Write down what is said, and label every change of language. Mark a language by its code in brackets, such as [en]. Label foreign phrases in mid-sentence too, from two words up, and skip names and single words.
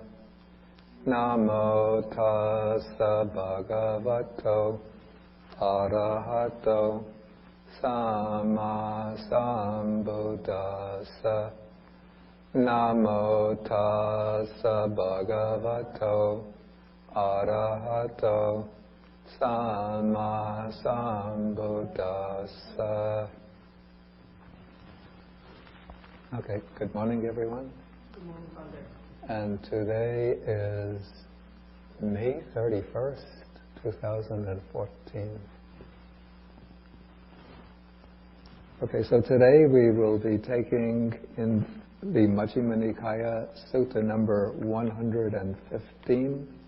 [pi] Namo tassa bhagavato arahato samma sambuddhassa. Namo tassa bhagavato arahato samma sambuddhassa. [en] Okay, good morning everyone. Good morning, Father. And today is May 31st, 2014. Okay, so today we will be taking in the Majjhima Nikaya Sutta number 115.